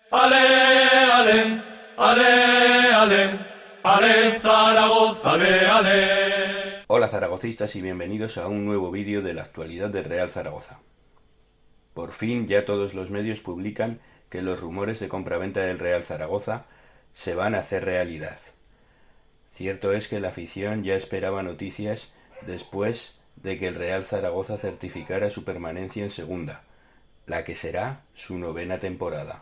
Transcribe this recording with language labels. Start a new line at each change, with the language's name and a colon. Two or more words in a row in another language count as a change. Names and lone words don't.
Spanish: Ale, ale, ale, ale, ale Zaragoza, ale, ale. Hola zaragocistas y bienvenidos a un nuevo vídeo de la actualidad del Real Zaragoza. Por fin ya todos los medios publican que los rumores de compraventa del Real Zaragoza se van a hacer realidad. Cierto es que la afición ya esperaba noticias después de que el Real Zaragoza certificara su permanencia en segunda, la que será su 9ª temporada.